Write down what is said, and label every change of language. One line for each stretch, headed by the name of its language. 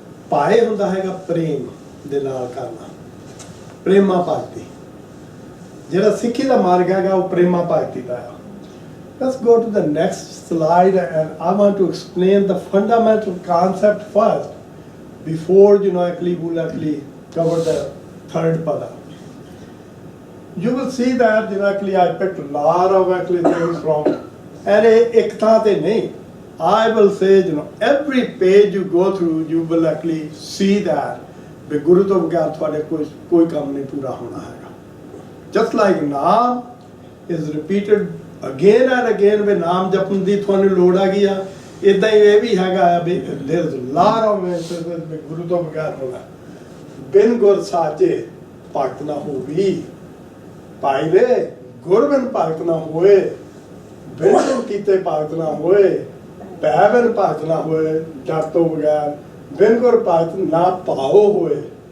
Punjabi: ਭਾਏ ਹੁੰਦਾ ਹੈਗਾ ਪ੍ਰੇਮ ਦੇ ਨਾਲ ਕਰਨਾ, ਪ੍ਰੇਮਾ ਭਗਤੀ। ਜਿਹੜਾ ਸਿੱਖੀ ਦਾ ਮਾਰਗ ਹੈਗਾ ਉਹ ਪ੍ਰੇਮਾ ਭਗਤੀ ਦਾ ਹੈ।
English: Let's go to the next slide and I want to explain the fundamental concept first before we'll actually cover the third pada. You will see that I picked a lot of things from, and ek tha te nahi, I will say every page you go through you will actually see that
Punjabi: ਵੀ ਗੁਰੂ ਤੋਂ ਬਗੈਰ ਤੁਹਾਡੇ ਕੋਈ ਕੰਮ ਨਹੀਂ ਪੂਰਾ ਹੋਣਾ ਹੈਗਾ।
English: Just like
Punjabi: ਨਾਮ
English: is repeated again and again,
Punjabi: ਵੀ ਨਾਮ ਜਪਣ ਦੀ ਤੁਹਾਨੂੰ ਲੋੜ ਆ ਗਈ ਆ, ਇਦਾਂ ਹੀ ਇਹ ਵੀ ਹੈਗਾ ਵੀ
English: there is a lot of instances
Punjabi: ਵੀ ਗੁਰੂ ਤੋਂ ਬਗੈਰ ਹੋਣਾ। ਬਿਨ ਗੁਰ ਸਾਚੇ ਭਗਤ ਨਾ ਹੋਵੀ, ਭਾਈ ਵੇ ਗੁਰ ਬਿਨ ਭਗਤ ਨਾ ਹੋਏ, ਬਿਨ ਕੀਤੇ ਭਗਤ ਨਾ ਹੋਏ, ਪੈ ਬਿਨ ਭਗਤ ਨਾ ਹੋਏ, ਜਪ ਤੋਂ ਬਗੈਰ ਬਿਨ ਗੁਰ ਭਗਤ ਨਾ ਭਾਓ ਹੋਏ।